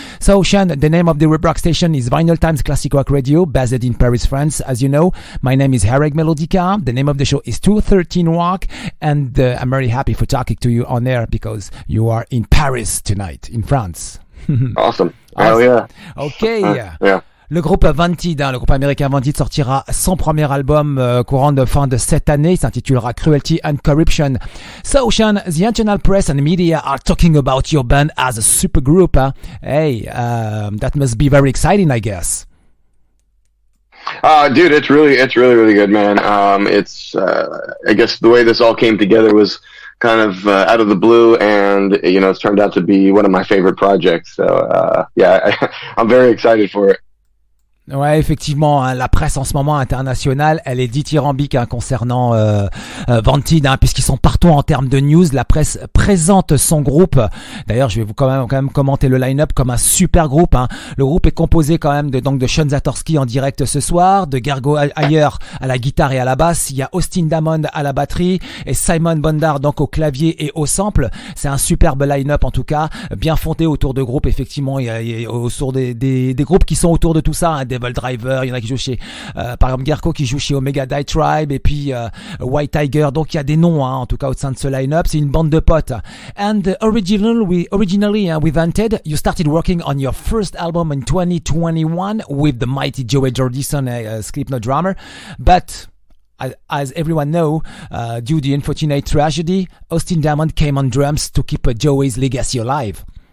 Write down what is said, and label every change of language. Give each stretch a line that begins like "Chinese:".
English: So, Sean, the name of the web rock station is Vinylestimes Classic Rock Radio, based in Paris, France. As you know, my name is Harrag Melodica. The name of the show is 213 Rock, and I'm very happy for talking to you on air because you are in Paris tonight, in France. Awesome. Oh yeah. Okay. Yeah.
French: Le groupe Vented, le groupe américain Vented sortira son premier album courant de fin de cette année. Il s'intitulera Cruelty and Corruption.
English: So, Sean, the international press and media are talking about your band as a supergroup. Huh? Hey, that must be very exciting, I guess. Dude, it's really good, man. I guess the way this all came together was kind of out of the blue, and it's turned out to be one of my favorite projects. So, I'm very excited for it.
French: Ouais, effectivement, la presse en ce moment internationale, elle est dithyrambique concernant Vented, puisqu'ils sont partout en termes de news. La presse présente son groupe. D'ailleurs, je vais vous quand même commenter le line-up comme un super groupe. Le groupe est composé quand même de Sean Zatorsky en direct ce soir, de Gergo Hajer à la guitare et à la basse. Il y a Austin Damon à la batterie et Simon Bondar donc au clavier et au sample. C'est un superbe line-up en tout cas, bien fondé autour de groupes. Effectivement, il y a autour des groupes qui sont autour de tout ça. Devil Driver, il y en a qui jouent chez par exemple Gergo qui joue chez Omega Die Tribe et puis White Tiger, donc il y a des noms en tout cas au sein de ce line-up. C'est une bande de potes.
English: And originally with Vented, you started working on your first album in 2021 with the mighty Joey Jordison, Slipknot drummer, but as everyone know, due to the unfortunate tragedy, Austin Diamond came on drums to keep Joey's legacy alive.